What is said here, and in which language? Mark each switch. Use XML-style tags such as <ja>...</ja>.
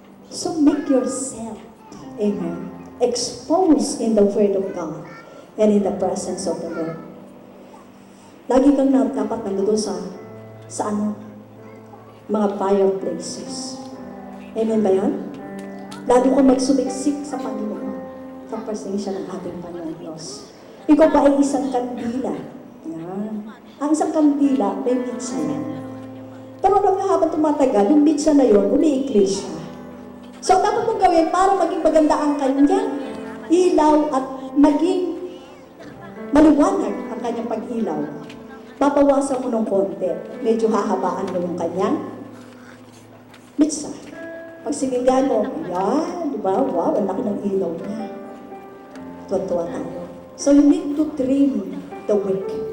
<en>So make yourself, amen, exposed in the Word of God and in the presence of the Lord.</en> <tl>Lagi kang dapat nandoon sa mga fireplaces. Amen ba yan? Lagi kang magsumiksik sa Panginoon, sa presensya ng ating Panginoon Diyos. Ikaw ba ay isang kandila? Yan. Ang isang kandila, may mitsa yan. Pero habang tumatagal, yung mitsa na yun, umiikli siya. So, dapat mong gawin para maging maganda ang kanyang ilaw at maging maliwanag ang kanyang pag-ilaw. Babawasan mo ng konti. Medyo hahabaan mo yung kanyang mitsa. Pag sinigan mo, yan, di ba? Wow, ang laki ng ilaw niya. Tuwa-tuwa tayo.</tl> <en>So, you need to trim the wick.</en>